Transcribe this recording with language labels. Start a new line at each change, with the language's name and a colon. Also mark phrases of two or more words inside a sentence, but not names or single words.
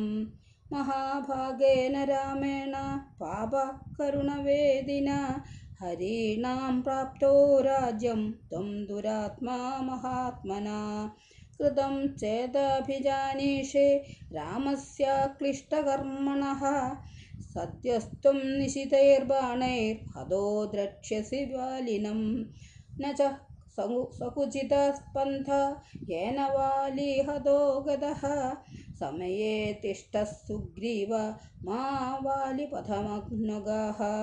Sanskrit: മഹാഭാഗേന രാമേണ പാപകരുണവേദിന ഹരീണാം പ്രാപ്തോ രാജ്യം ത്വം ദുരാത്മാ മഹാത്മനാ. കൃതം ചേദഭിജാനീഷേ രാമസ്യ ക്ലിഷ്ടകർമ്മണഃ. सद्यस्त्वं निशितैर्बाणैर्हतो द्रक्ष्यसि वालिनं न च सकुचितः पन्था येन वाली हतो गतः समये तिष्ठः सुग्रीव मा वालिपथमग्नुगाः